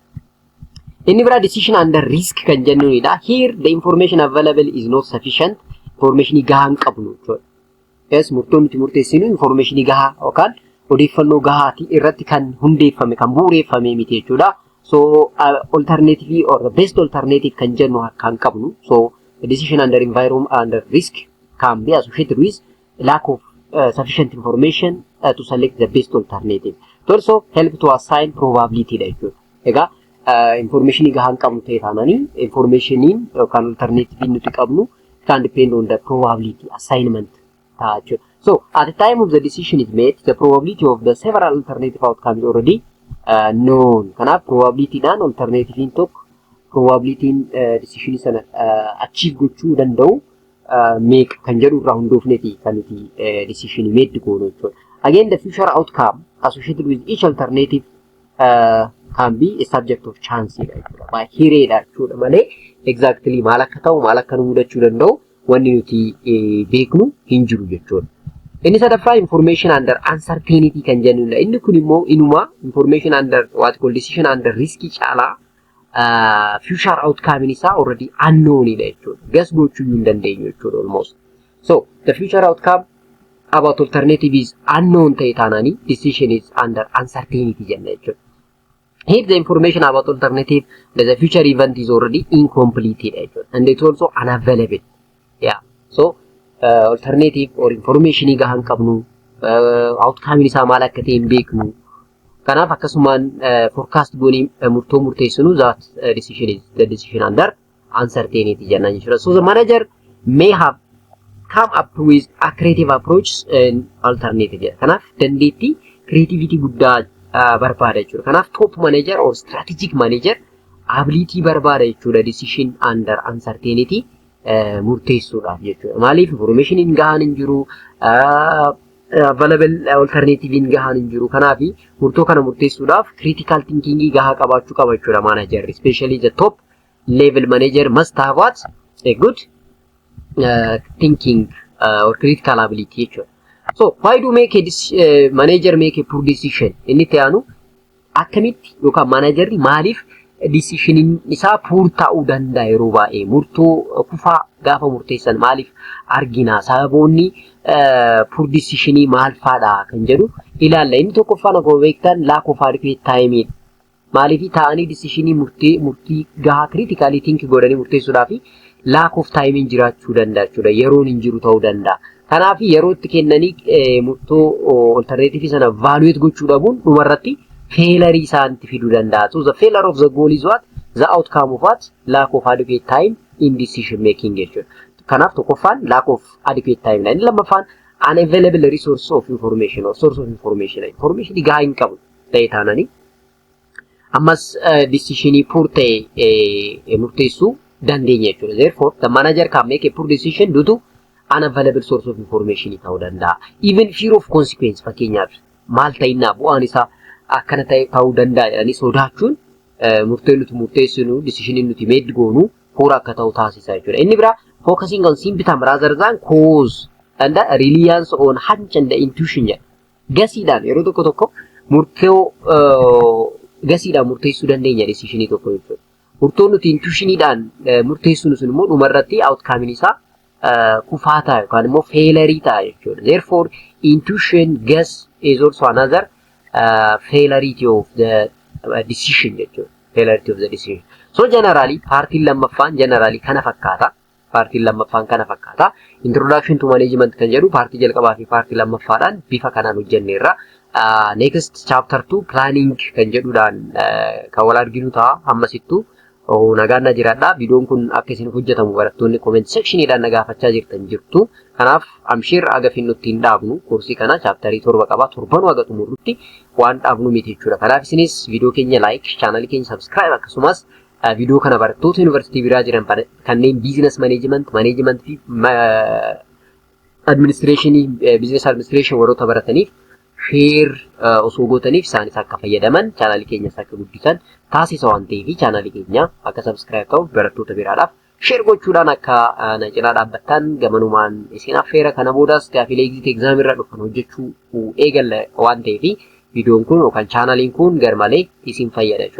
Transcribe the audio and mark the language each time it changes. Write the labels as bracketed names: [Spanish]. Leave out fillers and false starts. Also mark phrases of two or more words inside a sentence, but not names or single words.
[Oromo] Inni bira [English] decision under risk [Oromo] kan jennuudha. [English] Here the information available is not sufficient. [Oromo] Information gahaa hin qabnu jechuudha. Yes, murtoon nuti murteessinu information gahaa yookaan odeeffannoo gahaati irratti kan hundeeffame kan bu'uureffame miti jechuudha. [English] So alternative or the best alternative [Oromo] kan jennu kan qabnu. [English] So the decision under environment under risk can be associated with lack of sufficient information to select the best alternative. To also help to assign probability jechuudha. [Oromo] Egaa information gahaan qabnu ta'e taanani information yookaan alternative nuti qabnu [English] can depend on the probability assignment [Oromo] ta'a. [English] So at the time of the decision is made, the probability of the several alternative outcomes already known. [Oromo] Kanaaf probability dhaan alternative in tokko probability decision sana achieve gochuu danda'u make kan jedhu irraa hundoofneeti kan nuti [English] decision made [Oromo] goonu jechuudha. [English] Again, the future outcome associated with each alternative can be a subject of chance jechuudha. [Oromo] By hireedha jechuudha malee exactly maal akka ta'u maal akka nu mudachuu danda'u wanni nuti beeknu hin jiru jechuudha. Inni sadaffaa information under uncertainty kan jennuudha. Inni kun immoo inuma [English] information under what called decision under risk [Oromo] caalaa [English] future outcome [Oromo] isaa [English] already unknown [Oromo] jechuudha. Guess gochuu hin dandeenyu jechuudha almost. [English] So the future outcome about alternative is unknown [Oromo] ta'e taanani [English] decision is under uncertainty [Oromo] jenna jechuudha. [English] Here the information about alternative, the future event is already incomplete and it's also unavailable. [Oromo] Yeah. [English] So alternative or information [Oromo] gahan qabnu outcome isa maal akka ta'e hin beeknu. Kanaaf akkasumaan forecast goonii murtoo murteessinu [English] that decision is the decision under uncertainty [Oromo] jenna jechuudha. [English] So the manager may have come up with a creative approach and alternative. [Oromo] Kanaaf dandeettii creativity guddaa barbaada jechuudha. Kanaaf [English] top manager or strategic manager ability [Oromo] barbaada jechuudha [English] decision under uncertainty [Oromo] murteessuudhaaf jechuudha. Maaliif information hin gahaan hin jiru [English] available alternative [Oromo] in gahan hin jiru. Kanaaf murtoo kana murteessuudhaaf [English] critical thinking [Oromo] gahaa qabaachuu qaba jechuudha [English] manager, especially the top level manager must have what a good thinking or critical ability jechuudha. So why do make a manager make a poor decision? [Oromo] Inni ta'anu akkamitti yookaan managerri maaliif decision isaa poor ta'uu danda'a yeroo baay'ee murtoo kufaa gaafa murteessan maaliif argina sababoonni [English] poor decision [Oromo] maal faadha kan jedhu ilaalla. Inni tokkoffaan akkuma beektan [English] lack of adequate time [Oromo] maaliif ta'anii decision murtii gahaa [English] critically think [Oromo] godhanii murteessuudhaaf [English] lack of time [Oromo] jiraachuu danda'a jechuudha. Yeroon hin jiru ta'uu danda'a. Kanaaf yeroo itti kennanii murtoo alternative sana evaluate gochuu dhabuun dhumarratti failure isaanitti fiduu danda'a. [English] So the failure of the goal is what? The outcome of what? Lack of adequate time in decision making jechuudha. [Oromo] Kanaaf tokkoffaan [English] lack of adequate time. [Oromo] Inni lammaffaan [English] unavailable resource of information or source of information. [Oromo] Information gahaa hin qabu ta'e taanani ammas [English] decision poor [Oromo] ta'e murteessuu dandeenya jechuudha. [English] Therefore the manager can make a poor decision due to unavailable source of information [Oromo] ta'uu danda'a. [English] Even fear of consequence [Oromo] fakkeenyaaf maal ta'inna bu'aan isaa akkana ta'uu danda'a jedhanii sodaachuun murtee nuti murteessinu decision nuti made goonu poor akka ta'u taasisa jechuudha. Inni biraa [English] focusing on symptom rather than cause and reliance on hunch and intuition jedha. [Oromo] Gasiidhaan yeroo tokko tokko murtoo gasiidhaan murteessuu dandeenya decision tokko jechuudha. Murtoo nuti intuitioniidhaan murteessinu sun immoo dhumarratti outcome isaa kufaataa yookaan immoo failure ta'a jechuudha. [English] Therefore intuition guess is also another failure of the decision jechuudha. Failure of the decision. [Oromo] So generally partiin lammaffaan generally kana fakkaata. Partiin lammaffaan kana fakkaata. [English] Introduction to management [Oromo] kan jedhu partii jalqabaa fi partii lammaffaadhaan bifa kanaan hojjenneerra. [English] Next chapter 2 planning [Oromo] kan jedhuudhaan kan wal arginu ta'a ammasittuu nagaan na jiraadha. Videoon kun akka isin hojjetamu barattoonni comment sectionidhaan nagaafachaa jirtan jirtu. Kanaaf amshir aga finnutti hin dhaabnu koorsii kana chapterii 7 qaba. 7 aga xumurrutti waan dhaabnu miti jechuudha. Kanaaf isinis video keenya like, channel keenya subscribe akkasumas video kana barattoota university biraa jiran kanneen [English] business management [Oromo] fi [English] administration business administration [Oromo] warroota barataniif share osoo gootaniif isaanis akka fayyadaman channel keenyas akka guddisan taasisa waan ta'eef channel keenya akka subscribe ta'u barattoota biraadhaaf share gochuudhaan akka na cinaa dhaabbattan gamanumaan isin affeera kana boodas gaafilee [English] exit exam [Oromo] irra dhufan hojjechuu eegalla waan ta'eef videoon kun yookaan channeliin kun garmalee isin fayyada jechuudha.